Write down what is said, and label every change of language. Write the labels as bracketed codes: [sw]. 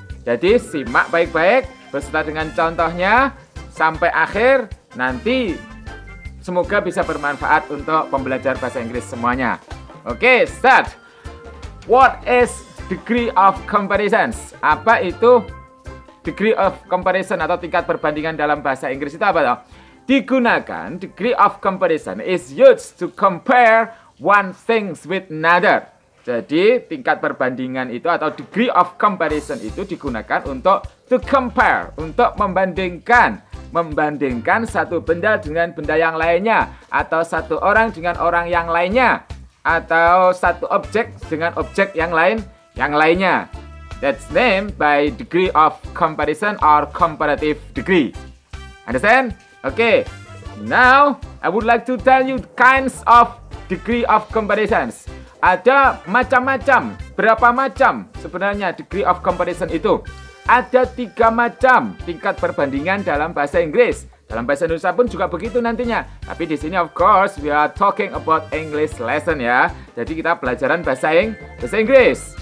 [id] Jadi simak baik-baik beserta dengan contohnya sampai akhir. Nanti semoga bisa bermanfaat untuk pembelajar bahasa Inggris semuanya. [en] Oke, start. What is degree of comparisons? [id] Apa itu degree of comparison atau tingkat perbandingan dalam bahasa Inggris itu apa toh? [en] Digunakan, degree of comparison is used to compare one things with another. [id] Jadi tingkat perbandingan itu atau degree of comparison itu digunakan untuk [en] to compare, [id] untuk membandingkan satu benda dengan benda yang lainnya, atau satu orang dengan orang yang lainnya, atau satu objek dengan objek yang lainnya. [en] That's named by degree of comparison or comparative degree. Understand? Okay. Now I would like to tell you kinds of degree of comparisons. [id] Ada macam-macam. Berapa macam sebenarnya degree of comparison itu? Ada 3 macam tingkat perbandingan dalam bahasa Inggris. Dalam bahasa Indonesia pun juga begitu nantinya. Tapi di sini [en] of course we are talking about English lesson [id] ya. Jadi kita pelajaran bahasa Inggris.